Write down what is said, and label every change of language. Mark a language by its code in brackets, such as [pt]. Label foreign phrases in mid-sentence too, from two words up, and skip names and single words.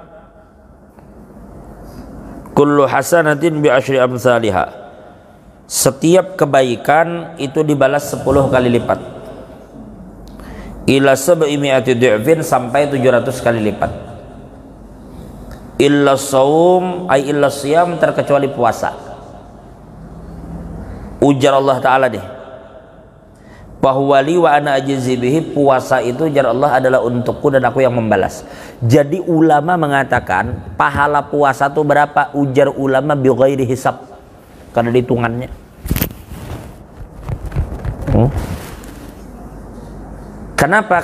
[ar] كل حسنة بعشر أمثالها, [id] setiap kebaikan itu dibalas 10 kali lipat, [ar] إلى سبع مائة ضعف, [id] sampai 700 kali lipat. [ar] إلا صوم أي إلا صيام, [id] terkecuali puasa. Ujar Allah Ta'ala deh, bahwa [ar] لي وأنا أجزي به, [id] puasa itu jar Allah adalah untukku dan aku yang membalas. Jadi ulama mengatakan pahala puasa itu berapa? Ujar ulama [ar] بغير حساب, [id] karena hitungannya. Kenapa?